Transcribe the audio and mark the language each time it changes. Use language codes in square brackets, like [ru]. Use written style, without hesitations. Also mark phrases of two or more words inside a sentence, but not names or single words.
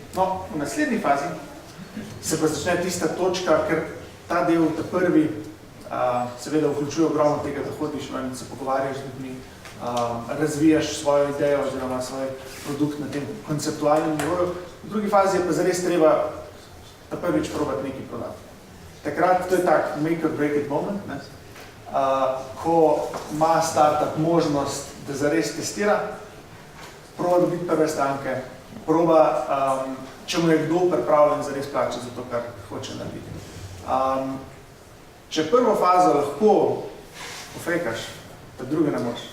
[sl] No, v naslednji fazi se pa začne tista točka, ker ta del, ta prvi, seveda vključuje ogromno tega, da hodiš in se pogovarjaš z ljudmi, razvijaš svojo idejo oziroma svoj produkt na tem konceptualnem nivoju. V drugi fazi je pa zares treba ta prvič probati nekaj prodati. Takrat, to je tak [en] make or break it moment, [sl] ko ima startup možnost, da zares testira, proba dobiti prve stranke, proba, če mu je kdo pripravljen zares plačati za to, kar hoče narediti. Če prvo fazo lahko pofejkaš, ta druge ne moš.